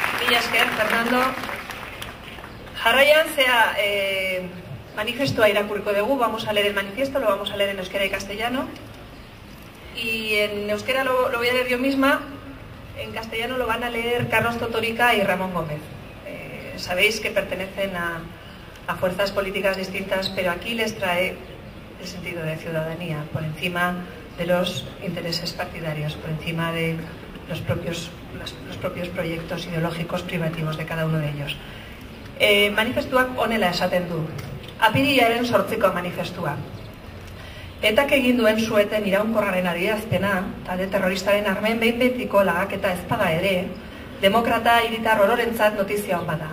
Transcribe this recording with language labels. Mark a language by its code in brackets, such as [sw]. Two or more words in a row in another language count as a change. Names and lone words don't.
[eu] Mila esker, Fernando. Jarraian, manifestua irakurriko dugu, [es] vamos a leer el manifiesto, lo vamos a leer en euskera y castellano. Y en euskera lo voy a leer yo misma, en castellano lo van a leer Carlos Totorica y Ramón Gómez. Sabéis que pertenecen a fuerzas políticas distintas, pero aquí les trae el sentido de ciudadanía, por encima de los intereses partidarios, por encima de los propios proyectos ideológicos privativos de cada uno de ellos. [eu] Manifestuak honela esaten du. Apirilaren 8ko manifestua. Etak egin duen sueten iraunkorraren adierazpena, talde terroristaren armen behin betiko lagaketa ezpada ere, demokrata hiritar ororentzat notizia hon bada.